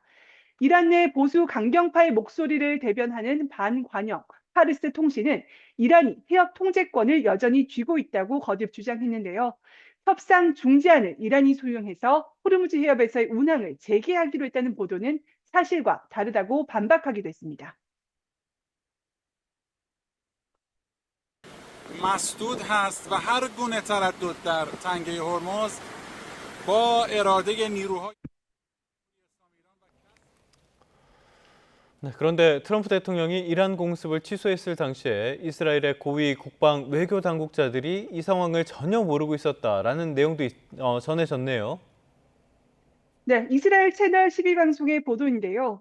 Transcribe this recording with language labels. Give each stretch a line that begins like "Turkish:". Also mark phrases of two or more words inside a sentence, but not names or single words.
Korean: 이란 내 보수 강경파의 목소리를 대변하는 반관영 파르스 통신은 이란이 해협 통제권을 여전히 쥐고 있다고 거듭 주장했는데요. 협상 중지안을 이란이 수용해서 호르무즈 해협에서의 운항을 재개하기로 했다는 보도는 사실과 다르다고 반박하기도 했습니다.
Persian: مسدود هست و هر گونه تردد در تنگه هرمز با اراده نیروهای
Korean: 그런데 트럼프 대통령이 이란 공습을 취소했을 당시에 이스라엘의 고위 국방 외교 당국자들이 이 상황을 전혀 모르고 있었다라는 내용도 전해졌네요. 네, 이스라엘 채널 12방송의 보도인데요.